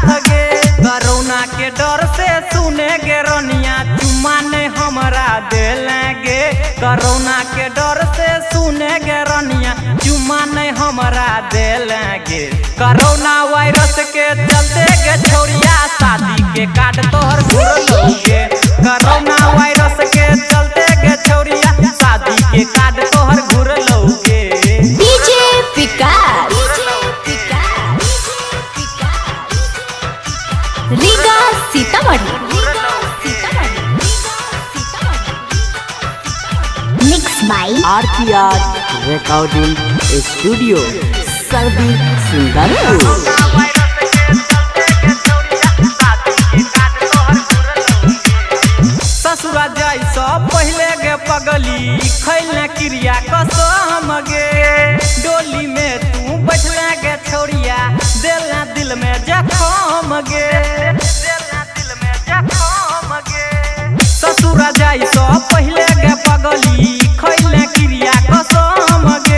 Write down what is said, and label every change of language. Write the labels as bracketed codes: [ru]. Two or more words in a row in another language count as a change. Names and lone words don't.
[mai] गे कोरोना के डर से सुने गे रनिया चुम्मा ने हमरा देलेंगे कोरोना के डर से सुने गे रनिया चुम्मा ने हमरा देलेंगे [en] corona virus [mai] के चलते गे छोरिया शादी के कार्ड तोहर घुरलोगे [en] corona virus [mai] के चलते गे छोरिया शादी के कार्ड तोहर घुरलोगे [en] DJ Vikas Riga Sitamarhi Mixed by RPR Recording Studio Sundarpur [mai] ससुरा जाई सब पहले गे पगली खैले क्रिया कसम गे डोली में तू बैठले गे छोरिया देला दिल में जखम गे ससुरा जाई सब पहले गे पगली खैले क्रिया कसम गे